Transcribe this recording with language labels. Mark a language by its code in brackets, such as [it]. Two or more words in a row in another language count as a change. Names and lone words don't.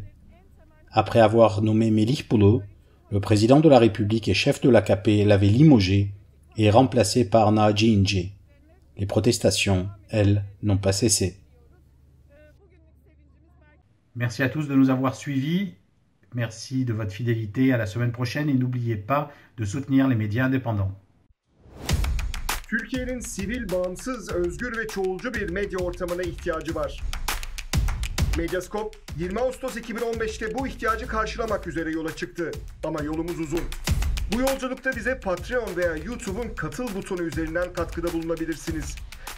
[fr] Après avoir nommé Melih Bulu, le président de la République et chef de l'AKP l'avait limogé et remplacé par Naci İnce. Les protestations, elles, n'ont pas cessé. Merci à tous de nous avoir suivis. Merci de votre fidélité. À la semaine prochaine et n'oubliez pas de soutenir les médias indépendants. [tr] Türkiye'nin sivil, bağımsız, özgür ve çoğulcu bir medya ortamına ihtiyacı var. Medyascope, 20 Ağustos 2015'te bu ihtiyacı karşılamak üzere yola çıktı. Ama yolumuz uzun. Bu yolculukta bize Patreon veya YouTube'un katıl butonu üzerinden katkıda bulunabilirsiniz.